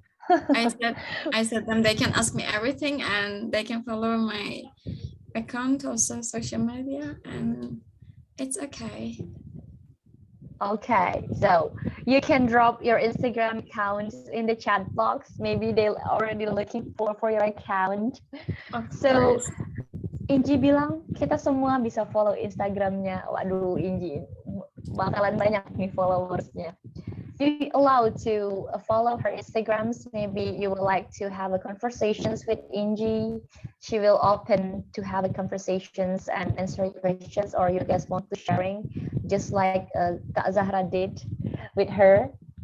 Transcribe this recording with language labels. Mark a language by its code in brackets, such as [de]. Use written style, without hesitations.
[en] I said them they can ask me everything and they can follow my account, also social media, and it's okay. Okay, so you can drop your Instagram accounts in the chat box. Maybe they're already looking for your account. So Course. [id] Inji bilang kita semua bisa follow Instagramnya. Waduh, Inji bakalan banyak nih followersnya. [en] You allowed to follow her Instagrams. Maybe you would like to have a conversations with Inji. She will open to have a conversations and answer questions, or you guys want to sharing, just like Kak Zahra did with her.